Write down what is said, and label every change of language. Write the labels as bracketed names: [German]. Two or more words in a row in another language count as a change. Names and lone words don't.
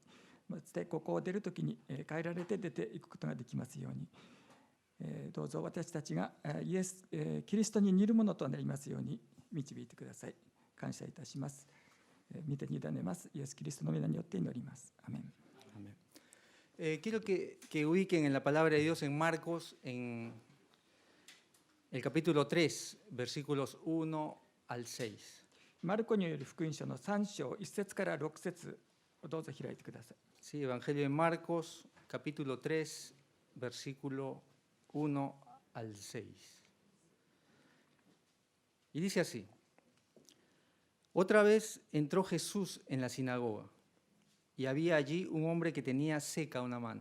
[Japanese] そしてここを出るときに変えられて出ていくことができますように、どうぞ私たちがキリストに似るものとなりますように導いてください。感謝いたします。御手に委ねます。イエス・キリストの皆によって祈ります。アメン。 [Spanish] Quiero que ubiquen en la palabra de Dios en Marcos, en el capítulo 3, versículos 1 al 6. [Japanese] マルコによる福音書の3章1節から6節をどうぞ開いてください。 [Spanish] Sí, Evangelio de Marcos, capítulo 3, versículo 1 al 6. Y dice así: Otra vez entró Jesús en la sinagoga, y había allí un hombre que tenía seca una mano.